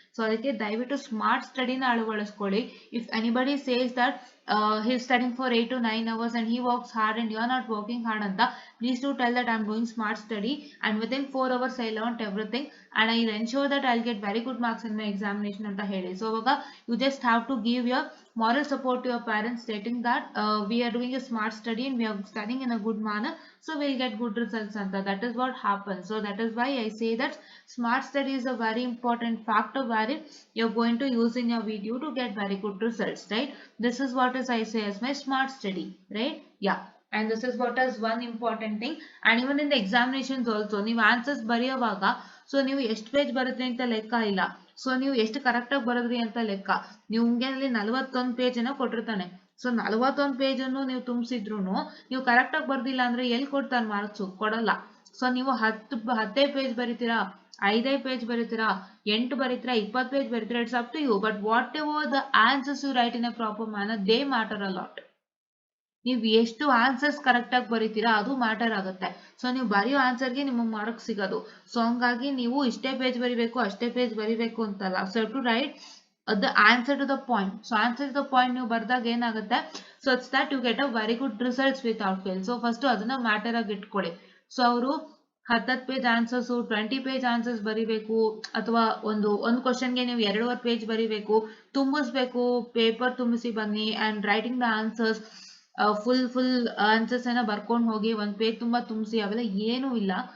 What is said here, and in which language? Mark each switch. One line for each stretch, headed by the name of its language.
Kannada: So ಅದಕ್ಕೆ ದಯವಿಟ್ಟು smart ಸ್ಟಡಿನ ಅಳವಡಿಸ್ಕೊಳ್ಳಿ.
English: If anybody says that he's studying for 8 to 9 hours and he works hard and you are not working hard ಅಂತ, please do tell that I'm doing smart study and within 4 hours I learned everything and I'll ensure that I'll get very good marks in my examination
Kannada: ಅಂತ ಹೇಳಿ.
English: So ಅವಾಗ you just have to give your moral support to your parents stating that we are doing a smart study and we are studying in a good manner, so we'll get good results anta. That is what happens. So that is why I say that smart study is a very important factor wherein you're going to use in your video to get very good results, right? This is what is I say as my smart study, right? Yeah. And this is what is one important thing. And even in the examinations also,
Kannada: ನೀವು answers ಬರೆಯುವಾಗ so ನೀವು ಎಷ್ಟು page ಬರುತ್ತೆ ಅಂತ ಲೆಕ್ಕ ಇಲ್ಲ. So ನೀವು ಎಷ್ಟು ಕರೆಕ್ಟಾಗಿ ಬರೆದ್ರಿ ಅಂತ ಲೆಕ್ಕ. ನಿಮ್ಗೆ ಅಲ್ಲಿ 41 ಪೇಜ್ ಏನೋ ಕೊಟ್ಟಿರ್ತಾನೆ. ಸೊ 41 ಪೇಜ್ ಅನ್ನು ನೀವು ತುಂಬಿಸಿದ್ರು ನೀವು ಕರೆಕ್ಟಾಗಿ ಬರ್ದಿಲ್ಲ ಅಂದ್ರೆ ಎಲ್ಲಿ ಕೊಡ್ತಾನೆ ಮಾರ್ಕ್ಸು? ಕೊಡಲ್ಲ. ಸೊ ನೀವು 10 page ಬರೀತೀರಾ, 5 page ಬರೀತೀರಾ, 8 ಬರೀತೀರಾ, 20 page ಬರೀತೀರಾ,
English: It's up to you. But whatever the answers you write in a proper manner, they matter a lot.
Kannada: ನೀವು ಎಷ್ಟು ಆನ್ಸರ್ಸ್ ಕರೆಕ್ಟ್ ಆಗಿ ಬರೀತೀರಾ ಅದು ಮ್ಯಾಟರ್ ಆಗುತ್ತೆ. ಸೊ ನೀವು ಬರೆಯೋ ಆನ್ಸರ್ಗೆ ನಿಮಗೆ ಮಾರ್ಕ್ಸ್ ಸಿಗೋದು. ಸೊ ಹಂಗಾಗಿ ನೀವು ಇಷ್ಟೇ ಪೇಜ್ ಬರಿಬೇಕು ಅಷ್ಟೇ ಪೇಜ್ ಬರಿಬೇಕು ಅಂತಲ್ಲ.
English: So to write the answer to the point. So answer to the point
Kannada: ನೀವು ಬರ್ದಾಗ ಏನಾಗುತ್ತೆ,
English: So it's that you get a very good results without fail.
Kannada: So first ಅದನ್ನ ಮ್ಯಾಟರ್ ಆಗಿ ಇಟ್ಕೊಳ್ಳಿ. ಸೊ ಅವರು 10 ಪೇಜ್ ಆನ್ಸರ್ಸ್ 20 ಪೇಜ್ ಆನ್ಸರ್ಸ್ ಬರಿಬೇಕು ಅಥವಾ ಒಂದು ಕ್ವಶನ್ಗೆ ನೀವು 2.5 ಪೇಜ್ ಬರಿಬೇಕು, ತುಂಬಿಸ್ಬೇಕು, ಪೇಪರ್ ತುಂಬಿಸಿ ಬನ್ನಿ
English: and writing the answers full answers
Kannada: ಅನ್ನ ಬರ್ಕೊಂಡು ಹೋಗಿ ಒಂದು ಪೇಜ್ ತುಂಬಾ ತುಂಬಿಸಿ, ಅವೆಲ್ಲ ಏನೂ ಇಲ್ಲ.